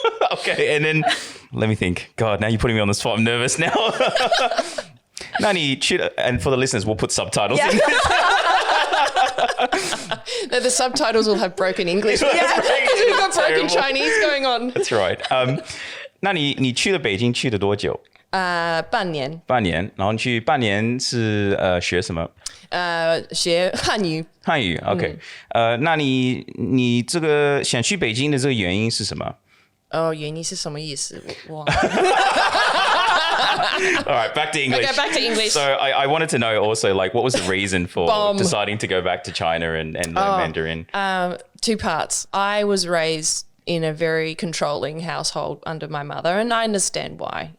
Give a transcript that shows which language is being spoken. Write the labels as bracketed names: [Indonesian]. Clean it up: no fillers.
[English] Okay, and then let me think. God, now you're putting me on the spot. I'm nervous now. [Chinese] 那你去 [English] and for the listeners, we'll put subtitles in. No, the subtitles will have broken English. Because we've got broken Chinese going on. That's right. [Chinese] 那你去了北京去了多久？半年。半年，然后你去半年是学什么？学汉语。汉语 ，OK。那你这个想去北京的这个原因是什么？原因是什么意思？哇。 [English] All right, back to English. Okay, back to English. So I wanted to know also, like, what was the reason for deciding to go back to China and learn Mandarin? 2 parts. I was raised in a very controlling household under my mother, and I understand why.